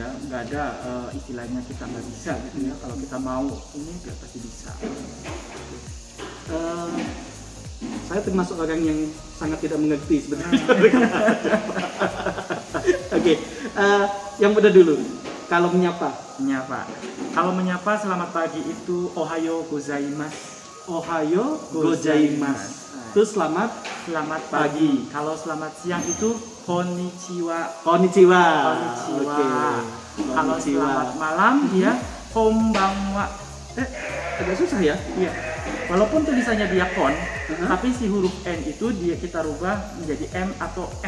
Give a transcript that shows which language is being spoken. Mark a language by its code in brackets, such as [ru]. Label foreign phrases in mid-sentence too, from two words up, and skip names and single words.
[id] Nggak ada istilahnya kita nggak bisa gitu ya. Kalau kita mau ini ya pasti bisa. Saya termasuk orang yang sangat tidak mengerti sebenarnya. Oke, yang muda dulu. Kalau menyapa, Kalau menyapa selamat pagi itu [ja] おはようございます. おはようございます. [id] Terus selamat Pagi. Kalau selamat siang itu konnichiwa. konnichiwa. Konnichiwa. Oke. Kalau Konnichiwa. selamat malam dia konbanwa. Agak susah ya? Iya. Walaupun tulisannya dia kon, tapi si huruf N itu kita rubah menjadi M atau N.